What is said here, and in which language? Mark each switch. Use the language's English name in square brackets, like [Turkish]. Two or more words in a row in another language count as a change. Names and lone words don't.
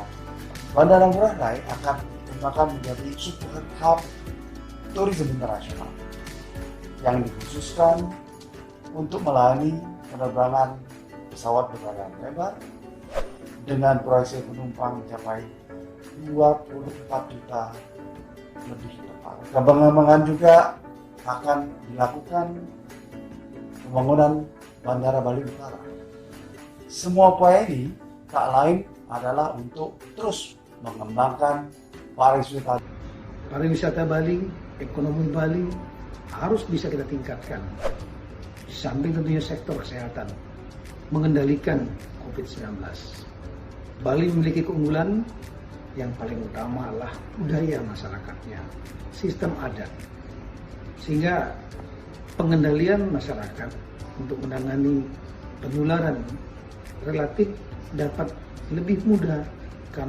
[Indonesian] Bandara Ngurah Rai akan dikembangkan menjadi [English] super hub [Indonesian] turisme internasional yang dikhususkan untuk melayani penerbangan pesawat berbadan lebar dengan proyeksi penumpang mencapai 24 juta lebih tepat. Pengembangan juga akan dilakukan pembangunan Bandara Bali Utara. Semua upaya ini tak lain adalah untuk terus mengembangkan pariwisata. Pariwisata Bali, ekonomi Bali harus bisa kita tingkatkan. Di samping tentunya sektor kesehatan, mengendalikan COVID-19. Bali memiliki keunggulan yang paling utama adalah budaya masyarakatnya, sistem adat. Sehingga pengendalian masyarakat untuk menangani penularan relatif dapat lebih mudah karena